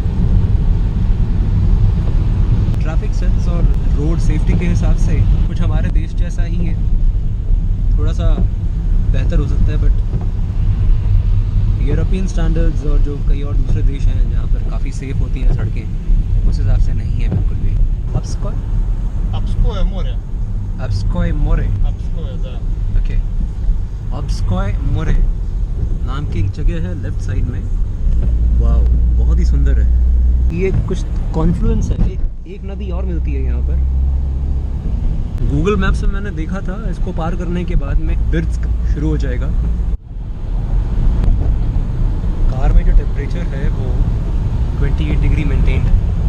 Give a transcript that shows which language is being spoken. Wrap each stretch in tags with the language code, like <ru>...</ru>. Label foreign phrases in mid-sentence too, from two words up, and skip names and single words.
<en>traffic sense</en> <hi>और</hi> <en>road safety</en> <hi>के हिसाब से कुछ हमारे देश जैसा ही है, थोड़ा सा बेहतर हो सकता है, बट</hi> <en>European standards</en> <hi>और जो कई और दूसरे देश हैं जहाँ पर काफ़ी सेफ होती हैं सड़कें, उस हिसाब से नहीं है बिल्कुल भी।</hi> <ru>Обское море. Обское моरे, Обское, да.</ru> <hi>ओके। Обское मोरे नाम की एक जगह है</hi> <en>left side</en> <hi>में। वाह, बहुत ही सुंदर है। ये कुछ कॉन्फ्लुएंस है, एक नदी और मिलती है यहाँ पर। गूगल मैप्स में मैंने देखा था इसको पार करने के बाद में बिर्स्क शुरू हो जाएगा। कार में जो टेम्परेचर है वो 28</hi> <en>degree maintained</en> <hi>है।</hi>